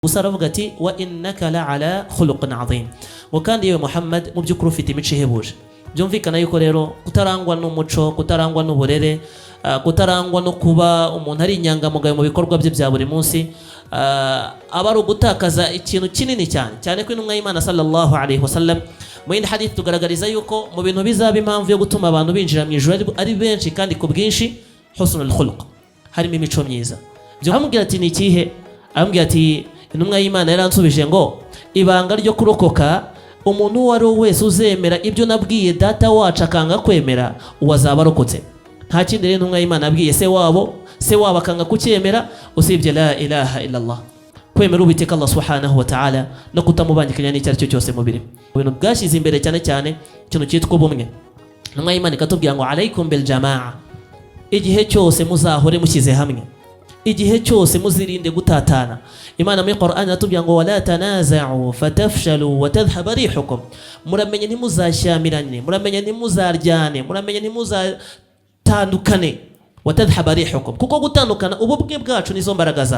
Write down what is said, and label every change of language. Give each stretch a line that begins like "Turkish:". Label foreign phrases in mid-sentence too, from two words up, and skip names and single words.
Kinyarwanda: gusa aravuga ati
Arabic: وإنك لعلى خلق عظيم,
Kinyarwanda: ngo kandi yewe Muhammad mu by'ukuri ufite imico ihebuje. Byumvikana yuko rero kutarangwa n'umuco, kutarangwa n'uburere, kutarangwa no kuba umuntu ari inyangamugayo mu bikorwa bye bya buri munsi, aba ari ugutakaza ikintu kinini cyane ko intumwa y'Imana
Arabic: صلى الله عليه وسلم
Kinyarwanda: mu yindi hadith tugaragariza yuko mu bintu bizaba impamvu yo gutuma abantu binjira mu ijuru ari benshi kandi ku bwinshi,
Arabic: حسن الخلق,
Kinyarwanda: harimo imico myiza. Byo hamubwira ati ni ikihe? Amubwira ati intumwa y'Imana yaransubije ngo ibanga ryo kurokoka umuntu uwo ari we wese uzemera ibyo nabwiye data wacu akanga kwemera, uwazaba arokotse. Nta kindi rero intumwa y'Imana abwiye se wabo akanga kucyemera usibye
Arabic: لا إله إلا الله,
Kinyarwanda: kwemera ubiteka Allah
Arabic: سبحانه وتعالى
Kinyarwanda: no kutamubangikanya n'icyo aricyo cyose mu biri. Ibintu bwashyize imbere cyane ikintu cyitwa ubumwe. Intumwa y'Imana ikatubwira ngo
Arabic: عليكم بالجماعة,
Kinyarwanda: igihe cyose muzahore mushyize hamwe, igihe cyose muzirinde gutatana. Imana muri Qur'an atubwira ngo
Arabic: ولا تنازعوا فتفشلوا وتذهب ريحكم,
Kinyarwanda: muramenye ntimuzashyamirane, muramenye ntimuzaryane, muramenye ntimuzatandukane,
Arabic: وتذهب ريحكم,
Kinyarwanda: kuko gutandukana ububwe bwacu nizo mbaraga zacu.